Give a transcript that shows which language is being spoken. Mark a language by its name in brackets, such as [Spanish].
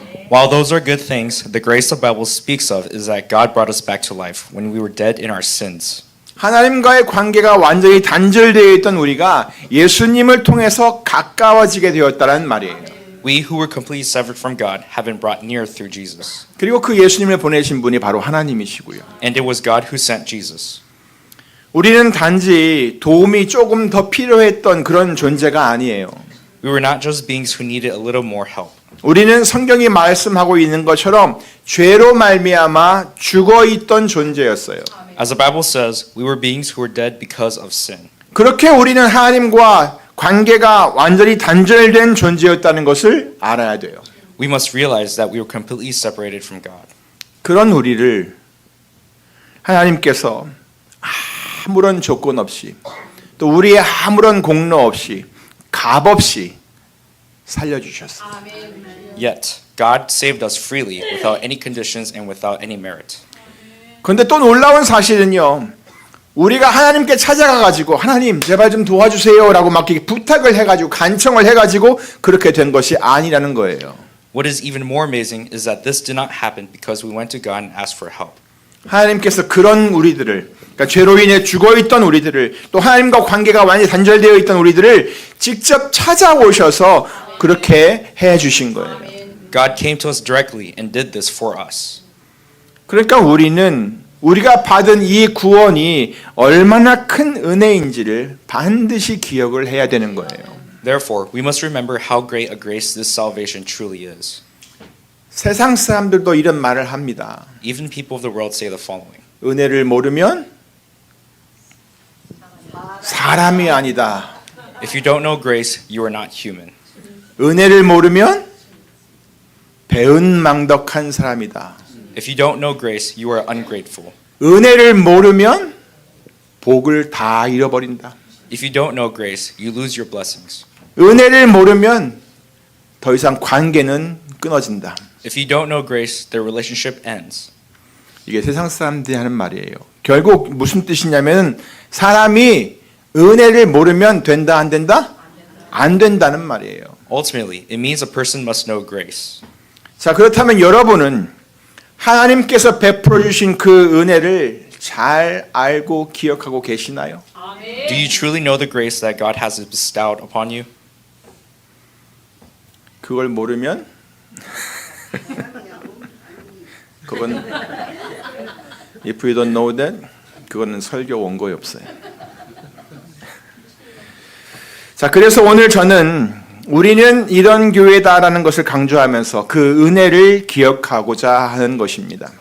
[English] While those are good things, the grace the Bible speaks of is that God brought us back to life when we were dead in our sins. [Korean] 하나님과의 관계가 완전히 단절되어 있던 우리가 예수님을 통해서 가까워지게 되었다는 말이에요. [English] We who were completely severed from God have been brought near through Jesus. [Korean] 그리고 그 예수님을 보내신 분이 바로 하나님이시고요. [English] And it was God who sent Jesus. [Korean] 우리는 단지 도움이 조금 더 필요했던 그런 존재가 아니에요. [English] We were not just beings who needed a little more help. [Korean] 우리는 성경이 말씀하고 있는 것처럼 죄로 말미암아 죽어 있던 존재였어요. [English] As the Bible says, we were beings who were dead because of sin. [Korean] 그렇게 우리는 하나님과 관계가 완전히 단절된 존재였다는 것을 알아야 돼요. [English] We must realize that we were completely separated from God. [Korean] 그런 우리를 하나님께서 아무런 조건 없이 또 우리의 아무런 공로 없이 값 없이 살려주셨어요. [English] Yet, God saved us freely without any conditions and without any merit. [Korean] 그런데 또 놀라운 사실은요. 우리가 하나님께 찾아가가지고 하나님 제발 좀 도와주세요라고 막 이렇게 부탁을 해가지고 간청을 해가지고 그렇게 된 것이 아니라는 거예요. [English] What is even more amazing is that this did not happen because we went to God and asked for help. [Korean] 하나님께서 그런 우리들을 그러니까 죄로 인해 죽어있던 우리들을 또 하나님과 관계가 완전히 단절되어 있던 우리들을 직접 찾아오셔서 그렇게 해주신 거예요. [English] God came to us directly and did this for us. [Korean] 그러니까 우리가 받은 이 구원이 얼마나 큰 은혜인지를 반드시 기억을 해야 되는 거예요. [English] Therefore, we must remember how great a grace this salvation truly is. [Korean] 세상 사람들도 이런 말을 합니다. [English] Even people of the world say the following. [Korean] 은혜를 모르면 사람이 아니다. [English] If you don't know grace, you are not human. [Korean] 은혜를 모르면 배은망덕한 사람이다. [English] If you don't know grace, you are ungrateful. [Korean] 은혜를 모르면 복을 다 잃어버린다. [English] If you don't know grace, you lose your blessings. [Korean] 은혜를 모르면 더 이상 관계는 끊어진다. [English] If you don't know grace, the relationship ends. [Korean] 이게 세상 사람들이 하는 말이에요. 결국 무슨 뜻이냐면 사람이 은혜를 모르면 된다 안 된다? 안 된다는 말이에요. [English] Ultimately, it means a person must know grace. [Korean] 자, 그렇다면 여러분은 하나님께서 베풀어 주신 그 은혜를 잘 알고 기억하고 계시나요? [English] Do you truly know the grace that God has bestowed upon you? [Korean] 그걸 모르면 그건 [English] if you don't know that [Korean] 그거는 설교 원고에 없어요. 자, 그래서 오늘 저는 우리는 이런 교회다라는 것을 강조하면서 그 은혜를 기억하고자 하는 것입니다.